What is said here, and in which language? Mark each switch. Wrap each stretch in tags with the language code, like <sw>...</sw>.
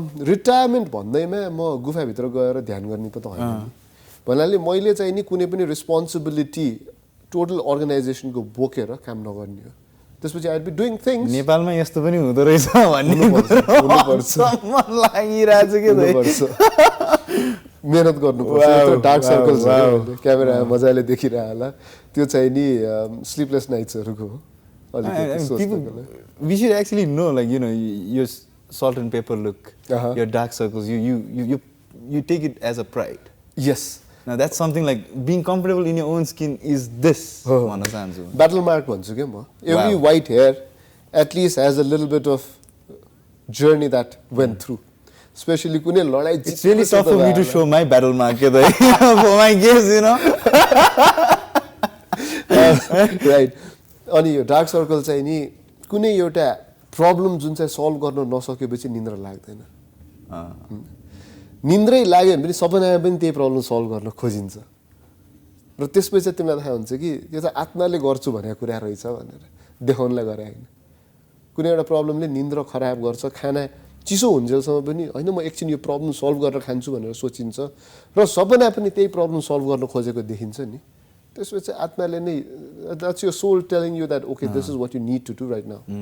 <ne>retirement भन्दैमा म गुफाभित्र गएर ध्यान गर्ने त होइन भन्नाले मैले चाहिँ नि कुनै पनि रेस्पोन्सिबिलिटी टोटल अर्गनाइजेसनको बोकेर काम नगर्ने हो त्यसपछि</ne> <en>I will be doing things</en> <ne>नेपालमा यस्तो पनि हुँदो रहेछ भन्ने हुनुपर्छ लागिरहेछ के मेहनत गर्नुपर्छ डार्क सर्कल्स क्यामेरा मजाले देखिरह होला त्यो चाहिँ नि स्लिपलेस नाइट्सहरूको हो</ne> <en>we should actually know like you know your salt and pepper look your dark circles you take it as a pride yes now that's something like being comfortable in your own skin is this</en> <ne>भन्न चाहन्छु</ne> <en>battle mark</en> <ne>भन्छु के म</ne> <en>every white hair at least has a little bit of journey that went through especially</en> <ne>कुनै लडाई</ne> <en>it's really tough for me to show my battle mark for my guests you know</en> <ne>right अनि यो dark circle चाहिँ नि कुनै एउटा problem जुन चाहिँ सल्भ गर्न नसकेपछि निन्द्रा लाग्दैन निन्द्रै लाग्यो भने पनि सपनामा पनि त्यही प्रब्लम सल्भ गर्न खोजिन्छ र त्यसपछि चाहिँ तिमीलाई थाहा हुन्छ कि यो चाहिँ आत्माले गर्छु भनेको कुरा रहेछ भनेर देखाउनलाई गरे होइन कुनै एउटा प्रब्लमले निन्द्रा खराब गर्छ खाना चिसो हुन्जेलसम्म पनि होइन म एकछिन यो प्रब्लम सल्भ गरेर खान्छु भनेर सोचिन्छ र सपना पनि त्यही प्रब्लम सल्भ गर्न खोजेको देखिन्छ नि त्यसपछि आत्माले नै</ne> <en>that's your soul telling you that okay this is what you need to do right now</en>